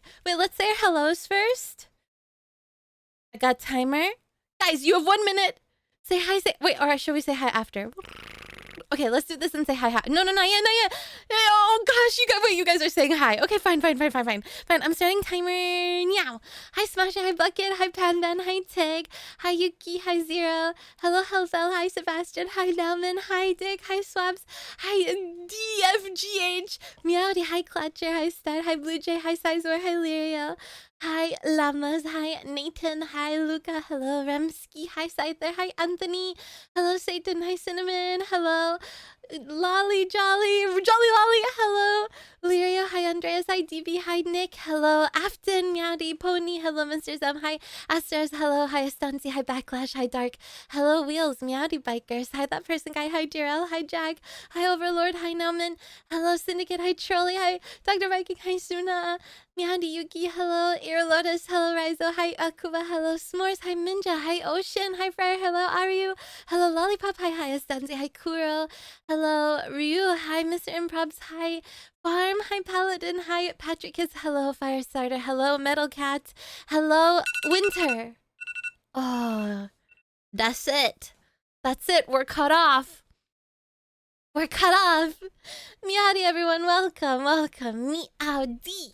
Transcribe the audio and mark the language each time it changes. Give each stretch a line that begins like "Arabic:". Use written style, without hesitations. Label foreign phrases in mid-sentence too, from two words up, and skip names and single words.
English: Wait, let's say our hellos first. I got timer. Guys, you have 1 minute. Say hi, wait, or should we say hi after? Okay, let's do this and say hi. No, not yet, not yet. Oh gosh, you guys are saying hi. Okay, fine. I'm starting timer now. Hi Smasher, hi Bucket, hi Pandan, hi Tig, hi Yuki, hi Zero. Hello Helfel, hi Sebastian, hi Nelman, hi Dick, hi Swabs, hi DFGH, Meowdy, hi Clutcher, hi Stud, hi Blue Jay, hi Sizor, hi Lirio. Hi Llamas, hi Nathan, hi Luca, hello Remsky, hi Scyther, hi Anthony, hello Satan, hi Cinnamon, hello Lolly Jolly, Jolly Lolly, hello Lirio, hi Andreas, hi DB, hi Nick, hello Afton, Meowdy, Pony, hello Mr. Zem, hi Astros, hello, hi Astansi, hi Backlash, hi Dark, hello Wheels, Meowdy Bikers, hi that person guy, hi Jarell, hi Jag, hi Overlord, hi Nauman, hello Syndicate, hi Trolley, hi Dr. Viking, hi Suna, Meowdy Yuki, hello Ear Lotus, hello Raizo, hi Akuba, hello S'mores, hi Minja, hi Ocean, hi Friar, hello Aryu, hello Lollipop, hi Astansi, hi Kuro, hello Ryu, hi Mr. Improbs, hi Farm, hi Paladin, hi Patrick Kids, hello Firestarter, hello Metal Cat, hello Winter. Oh, that's it. That's it. We're cut off. We're cut off. Meowdy, everyone. Welcome. Meowdy.